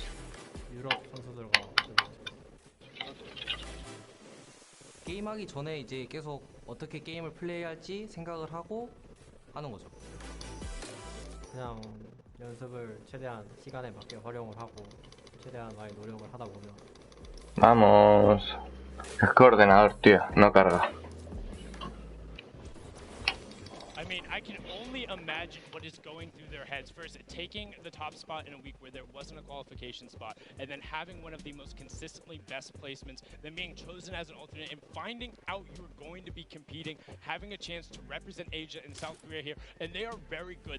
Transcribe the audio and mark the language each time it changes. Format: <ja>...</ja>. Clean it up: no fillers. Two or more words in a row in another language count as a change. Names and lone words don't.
<ko>유럽 선수들과 게임하기 전에 이제 계속 어떻게 게임을 플레이할지 생각을 하고 하는 거죠. 그냥 연습을 최대한 시간에 맞게 활용을 하고 최대한 많이 노력을 하다 보면.</ko> <es>Vamos. Es que ordenador, tío, no carga.</es> <en>I mean, I can only imagine what is going through their heads. First, taking the top spot in a week where there wasn't a qualification spot, and then having one of the most consistently best placements, then being chosen as an alternate, and finding out you're going to be competing, having a chance to represent Asia and South Korea here, and they are very good.</en>